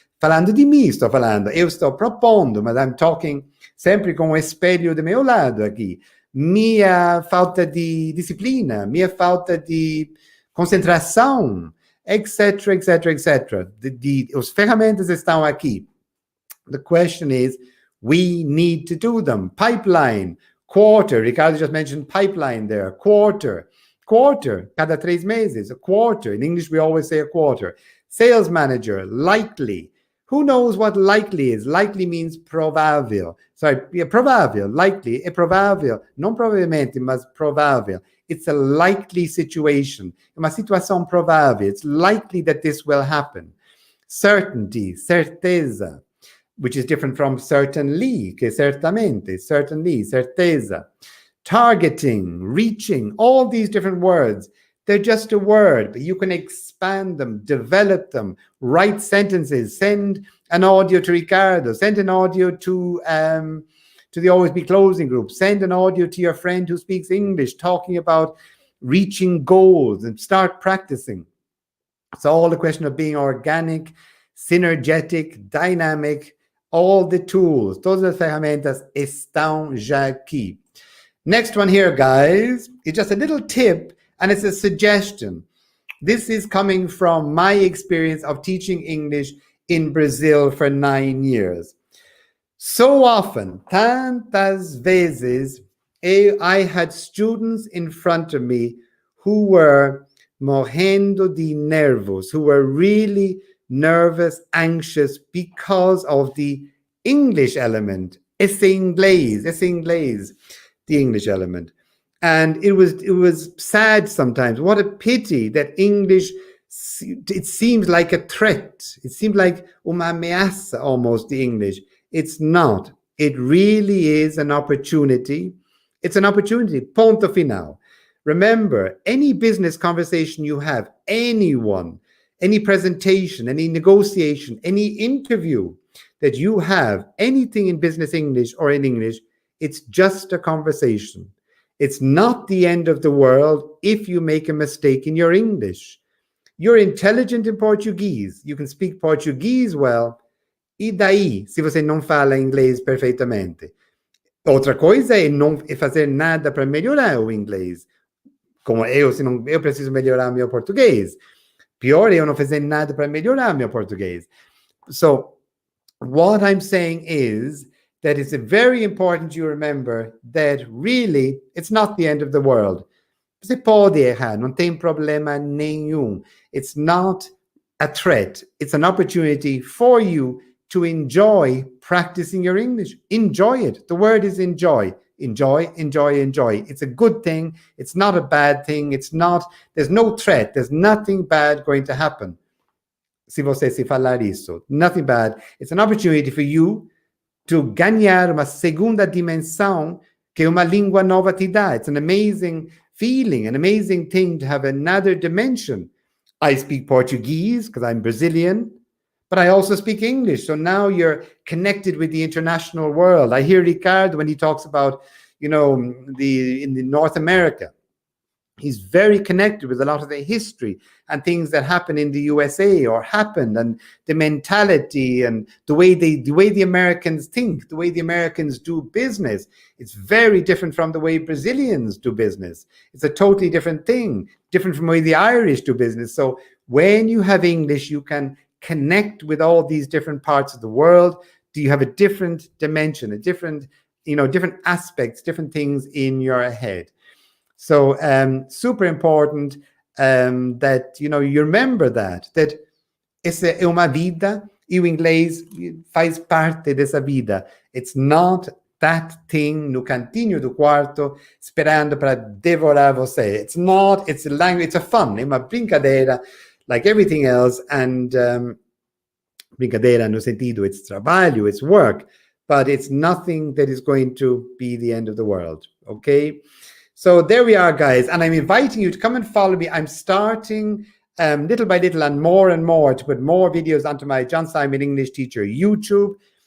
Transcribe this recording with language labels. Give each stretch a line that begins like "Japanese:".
Portuguese: Falando de mim, estou falando. Eu estou propondo, mas
English: I'm talking
Portuguese: sempre com o espelho do meu lado aqui. Minha falta de disciplina, minha falta de concentração, etc, etc, etc. As ferramentas estão aqui.
English: The question is, we need to do them. Pipeline. Quarter, Ricardo just mentioned pipeline there. Quarter, cada 3 meses, a quarter. In English, we always say a quarter. Sales manager, likely. Who knows what likely is? Likely means provável.
Portuguese: Sorry, provável, likely, é provável. Não provavelmente, mas provável.
English: It's a likely situation.
Portuguese: Uma situação provável.
English: It's likely that this will happen. Certainty, certeza, which is different from certainly,
Portuguese: que certamente,
English: certainly, certeza. Targeting, reaching, all these different words. They're just a word, but you can expand them, develop them, write sentences, send an audio to Ricardo, send an audio to the Always Be Closing group, send an audio to your friend who speaks English, talking about reaching goals, and start practicing. It's all a question of being organic, synergetic, dynamic, all the tools,
Portuguese: todas as ferramentas estão já aqui.
English: Next one here, guys, is just a little tip, and it's a suggestion. This is coming from my experience of teaching English in Brazil for 9 years. So often, tantas vezes, I had students in front of me who were
Portuguese: morrendo de nervos,
English: who were really nervous, anxious because of the English element.
Portuguese: Esse inglês,
English: the English element. And it was sad sometimes. What a pity that English, it seems like a threat. It seems like
Portuguese: uma ameaça
English: almost, the English. It's not. It really is an opportunity. It's an opportunity,
Portuguese: ponto final.
English: Remember, any business conversation you have, anyone, any presentation, any negotiation, any interview that you have, anything in business English or in English, it's just a conversation. It's not the end of the world if you make a mistake in your English. You're intelligent in Portuguese. You can speak Portuguese well.
Portuguese: E daí, se você não fala inglês perfeitamente? Outra coisa é não fazer nada para melhorar o inglês. Como eu, se não, eu preciso melhorar meu português. Pior é eu não fazer nada para melhorar meu português.
English: So, what I'm saying is that it's very important you remember that really it's not the end of the world.
Portuguese: Você pode errar, não tem problema nenhum.
English: It's not a threat. It's an opportunity for you to enjoy practicing your English. Enjoy it. The word is enjoy. Enjoy, enjoy, enjoy. It's a good thing. It's not a bad thing. There's no threat. There's nothing bad going to happen.
Portuguese: Se você se falar isso.
English: Nothing bad. It's an opportunity for you to
Portuguese: ganhar uma segunda dimensão que uma língua nova te dá.
English: It's an amazing feeling, an amazing thing to have another dimension. I speak Portuguese because I'm Brazilian, but I also speak English. So now you're connected with the international world. I hear Ricardo when he talks about, in the North America. He's very connected with a lot of the history and things that happen in the USA or happened, and the mentality and the way the Americans think, the way the Americans do business. It's very different from the way Brazilians do business. It's a totally different thing, different from the way the Irish do business. So when you have English, you can connect with all these different parts of the world. Do you have a different dimension, a different, different aspects, different things in your head? So super important that, you remember that
Portuguese: essa é uma vida e o inglês faz parte dessa vida.
English: It's not that thing
Portuguese: no cantinho do quarto esperando para devorar você.
English: It's not, it's a language, it's a fun,
Portuguese: é uma brincadeira
English: like everything else, and
Portuguese: brincadeira no sentido,
English: it's trabalho, it's work, but it's nothing that is going to be the end of the world, okay? So there we are, guys, and I'm inviting you to come and follow me. I'm starting little by little and more to put more videos onto my John Simon English Teacher YouTube.